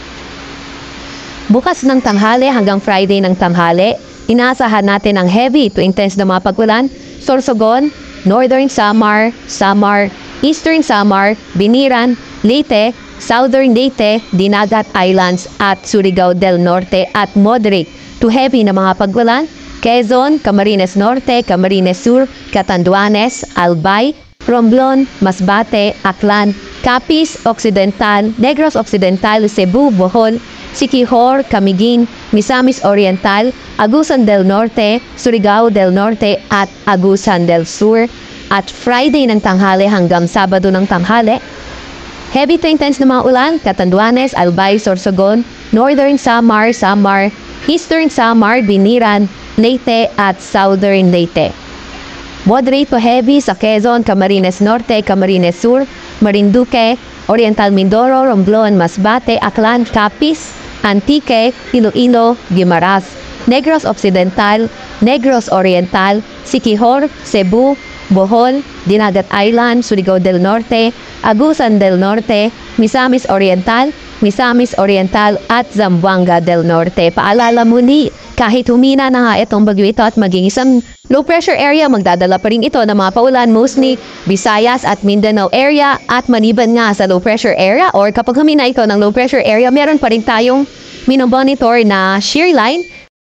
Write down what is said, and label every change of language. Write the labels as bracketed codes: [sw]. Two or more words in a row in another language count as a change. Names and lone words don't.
[tl] Bukas ng tanghali hanggang Friday ng tanghali, inaasahan natin ang [en] heavy to intense [tl] na mga pagulan, Sorsogon, Northern Samar, Eastern Samar, Biniran, Leyte, Southern Leyte, Dinagat Islands at Surigao del Norte at [en] moderate to heavy [tl] na mga pagulan, Quezon, Camarines Norte, Camarines Sur, Catanduanes, Albay, Romblon, Masbate, Aklan, Capiz Occidental, Negros Occidental, Cebu, Bohol, Siquijor, Camiguin, Misamis Oriental, Agusan del Norte, Surigao del Norte at Agusan del Sur. At Friday ng tanghali hanggang Sabado ng tanghali, [en] heavy to intense [tl] na mga ulan, Catanduanes, Albay, Sorsogon, Northern Samar, Eastern Samar, Biniran, Leyte at Southern Leyte. [en] Moderate to heavy [tl] sa Quezon, Camarines Norte, Camarines Sur, Marinduque, Oriental Mindoro, Romblon, Masbate, Aklan, Capiz, Antique, Iloilo, Guimaras, Negros Occidental, Negros Oriental, Siquijor, Cebu, Bohol, Dinagat Island, Surigao del Norte, Agusan del Norte, Misamis Oriental at Zamboanga del Norte. Paalala muli, kahit humina na nga itong bagyo ito at maging isang [en] low pressure area, [tl] magdadala pa rin ito ng mga paulan, mostly Visayas at Mindanao area. At maliban nga sa [en] low pressure area [tl] or kapag humina ito ng [en] low pressure area, [tl] meron pa rin tayong minomonitor na [en] shear line